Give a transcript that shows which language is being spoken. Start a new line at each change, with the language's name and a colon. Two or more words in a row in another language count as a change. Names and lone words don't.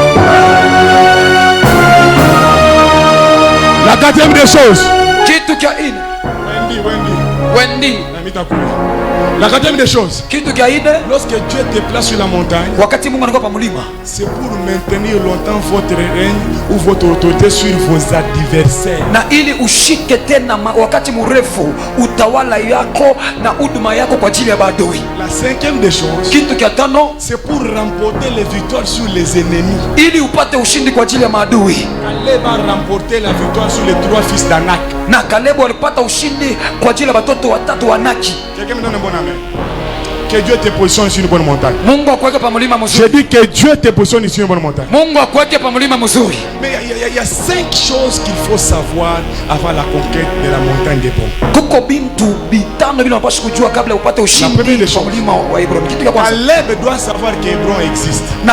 French: La quatrième des choses. Wendy. La quatrième des choses. Lorsque Dieu te place sur la montagne, c'est pour maintenir longtemps votre règne ou votre autorité sur vos adversaires.
Swahili: Na ili ushike tena wakati mrefu utawala yako na huduma yako kwa ajili ya maadui.
French: La cinquième des choses.
Swahili: Kitu cha tano,
French: c'est pour remporter les victoires sur les ennemis.
Swahili: Ili upate ushindi kwa ajili ya maadui.
French: Caleb a remporté la victoire sur les 3 fils d'Anak.
Swahili: Na Caleb alipata ushindi kwa ajili ya watoto watatu wa Anaki.
French: Quelqu'un me donne un bon amen. que Dieu te positionne sur une bonne montagne. Je dis que Dieu te positionne sur une bonne montagne. Mais il y a 5 choses qu'il faut savoir avant la conquête de la montagne d'Hébron. La première des choses, Caleb doit savoir qu'Hébron existe.